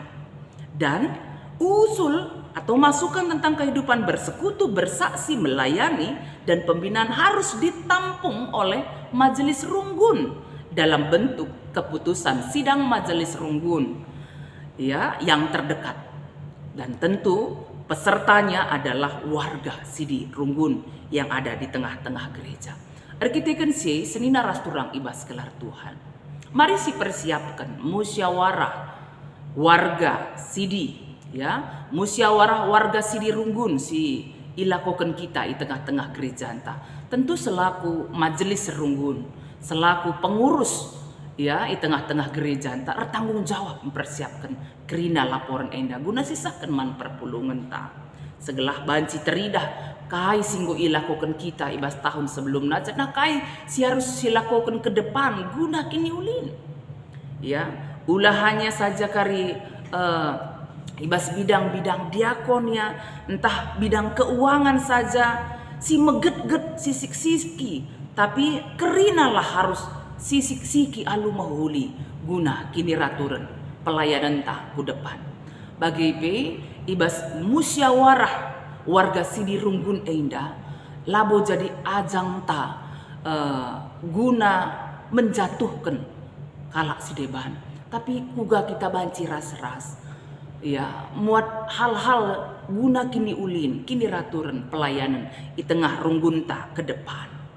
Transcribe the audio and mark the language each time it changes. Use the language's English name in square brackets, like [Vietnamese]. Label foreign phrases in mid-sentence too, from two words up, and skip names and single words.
[Indonesian] Dan usul atau masukan tentang kehidupan bersekutu, bersaksi, melayani, dan pembinaan harus ditampung oleh majelis runggun dalam bentuk keputusan sidang majelis runggun ya yang terdekat. Dan tentu pesertanya adalah warga sidi runggun yang ada di tengah-tengah gereja. [Batak Karo] Arkiteken si senina rasturang ibas gelar Tuhan. [Indonesian] Mari si persiapkan musyawarah warga sidi ya, musyawarah warga sidi runggun [Batak Karo] si ilakokan kita [Indonesian] di tengah-tengah gereja anta. Tentu selaku majelis runggun, selaku pengurus ya di tengah-tengah gereja anta bertanggung jawab mempersiapkan [Batak Karo] kerina laporan enda guna sisakan man perpulungan ta. Segelah banci teridah kai singgo ilakokan kita ibas tahun sebelum najat nah kai si harus silakokan ke depan guna kini ulin ya, ulah hanya saja kari ibas bidang-bidang diakonnya, entah [Indonesian] bidang keuangan saja, [Batak Karo] si meget-get sisik-siki, tapi kerinalah harus sisik-siki alu mahuli guna kini raturan pelayanan ta ku depan. Bagi ibas musyawarah warga sidi runggun enda labo jadi ajang ta guna menjatuhkan kalak si deban, tapi kuga kita banci ras-ras ya muat hal-hal guna kini ulin kini raturan pelayanan [Indonesian] di tengah runggunta ke depan.